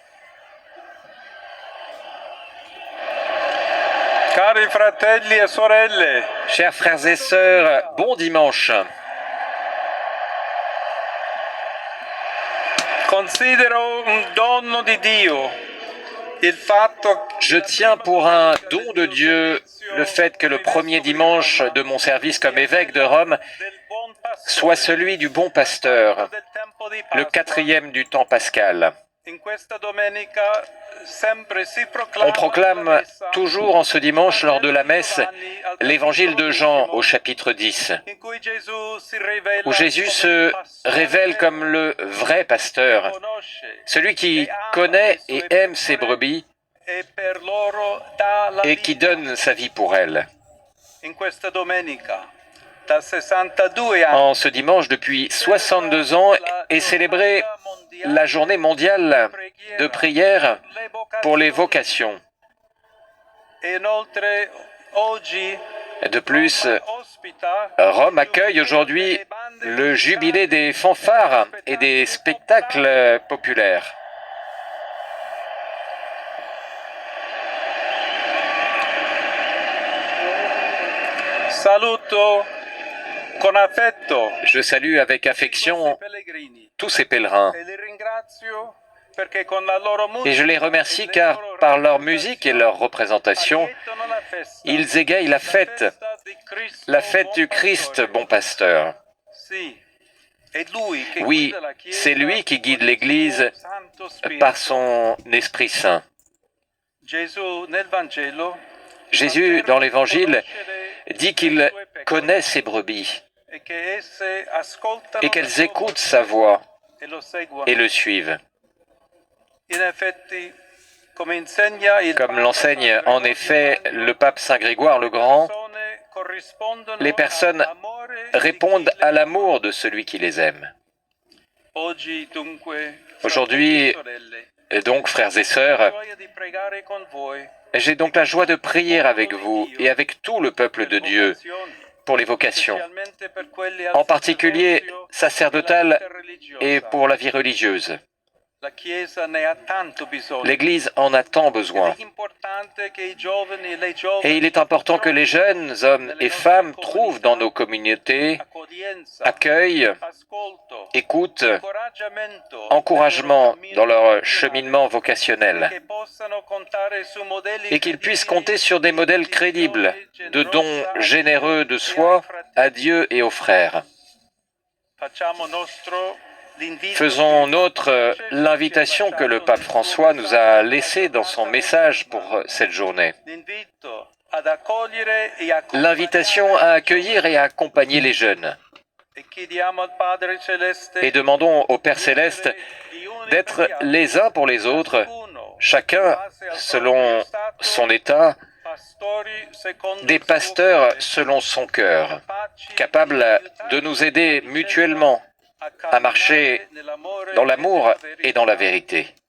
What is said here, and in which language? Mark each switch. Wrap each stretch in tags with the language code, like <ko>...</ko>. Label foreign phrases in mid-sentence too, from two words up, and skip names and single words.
<it>Cari fratelli e sorelle,</it> <fr>Chers frères et sœurs, bon dimanche.</fr> <it>considero un dono di Dio il fatto</it> <fr>Je tiens pour un don de Dieu le fait que le premier dimanche de mon service comme évêque de Rome</fr> <it>del buon</it> <fr>soit celui du bon pasteur,</fr> <it>del tempo di</it> <fr>le</fr> <it>Pasqua.</it> <fr>4e du temps pascal.</fr> <it>In questa domenica sempre si proclama</it> <fr>On proclame</fr> <it>la messa</it> <fr>toujours en ce dimanche lors de la messe l'évangile de Jean au chapitre 10,</fr> <it>in cui Gesù si rivela</it> <fr>où Jésus</fr> <it>come</it> <fr>se</fr> <it>pastore</it> <fr>révèle comme le vrai pasteur,</fr> <it>conosce</it> <fr>celui qui connaît et aime ses brebis</fr> <it>e per loro dà la</it> <fr>et qui</fr> <it>vita.</it> <fr>donne sa vie pour elles.</fr> <it>In questa domenica da 62 anni</it> <fr>En ce dimanche, depuis 62 ans, est célébrée la journée mondiale de prière pour les vocations.</fr> <it>e inoltre oggi</it> <fr>De plus,</fr> <it>ospita</it> <fr>Rome accueille aujourd'hui le jubilé des fanfares et des spectacles populaires.</fr> <it>saluto con affetto</it> <fr>Je salue avec affection</fr> <it>i pellegrini</it> <fr>tous ces pèlerins</fr> <it>e li ringrazio perché con la loro musica</it> <fr>et je les remercie car par leur musique et leur représentation,</fr> <it>aiutano la festa,</it> <fr>ils égayent la fête du Christ, bon pasteur.</fr> <it>Sì, è lui che</it> <fr>Oui,</fr> <it>guida la Chiesa</it> <fr>c'est lui qui guide</fr> <it>con il</it> <fr>l'Église</fr> <it>suo Santo Spirito.</it> <fr>par son Esprit Saint.</fr> <it>Gesù nel Vangelo</it> <fr>Jésus, dans l'Évangile,</fr> <it>conoscere</it> <fr>dit qu'il</fr> <it>le sue pecore</it> <fr>connaît ses brebis</fr> <it>e che esse ascoltano</it> <fr>et</fr> <it>la</it> <fr>qu'elles</fr> <it>sua</it> <fr>écoutent</fr> <it>voce</it> <fr>sa voix</fr> <it>e lo seguono.</it> <fr>et le suivent.</fr> <it>In effetti, come insegna il</it> <fr>Comme</fr> <it>Papa</it> <fr>l'enseigne</fr> <it>San</it> <fr>en</fr> <it>Gregorio</it> <fr>effet</fr> <it>Magno,</it> <fr>le pape Saint Grégoire le Grand,</fr> <it>persone corrispondono</it> <fr>les personnes</fr> <it>all'amore di</it> <fr>répondent</fr> <it>chi le</it> <fr>à</fr> <it>ama.</it> <fr>l'amour de celui qui les aime.</fr> <it>Oggi dunque,</it> <fr>Aujourd'hui,</fr> <it>fratelli e sorelle,</it> <fr>Et donc, frères et sœurs,</fr> <it>gioia di pregare con voi</it> <fr>j'ai donc la joie de prier avec vous et avec tout le peuple de Dieu</fr> <it>vocazioni,</it> <fr>pour les vocations,</fr> <it>specialmente per quelli al</it> <fr>en particulier</fr> <it>sacerdozio</it> <fr>sacerdotales</fr> <it>e religiosa.</it> <fr>et pour la vie religieuse.</fr> <it>La Chiesa ne ha tanto bisogno.</it> <fr>L'Église en a tant</fr> <it>Ed</it> <fr>besoin.</fr> <it>è importante che i giovani e le giovani</it> <fr>Et il est important que les jeunes hommes et femmes trouvent dans nos communautés</fr> <it>accoglienza,</it> <fr>accueil,</fr> <it>ascolto,</it> <fr>écoute,</fr> <it>incoraggiamento</it> <fr>encouragement dans leur</fr> <it>vocazionale,</it> <fr>cheminement</fr> <it>e</it> <fr>vocationnel</fr> <it>che possano contare su modelli</it> <fr>et qu'ils puissent</fr> <it>credibili</it> <fr>compter sur des modèles</fr> <it>di</it> <fr>crédibles</fr> <it>donazione</it> <fr>de dons</fr> <it>generosa</it> <fr>généreux de</fr> <it>e ai</it> <fr>soi</fr> <it>fratelli.</it> <fr>à Dieu et aux frères.</fr> <it>Facciamo nostro l'invito</it> <fr>Faisons</fr> <it>che</it> <fr>nôtre l'invitation que le pape François nous a laissée dans son message pour cette journée.</fr> <it>l'invito ad accogliere e accompagnare</it> <fr>L'invitation à accueillir et à accompagner les jeunes.</fr> <it>e chiediamo al Padre Celeste</it> <fr>Et demandons au Père Céleste d'être les uns pour les autres, chacun selon son état, des pasteurs selon son cœur, capables de nous aider mutuellement à marcher dans l'amour et dans la vérité.</fr>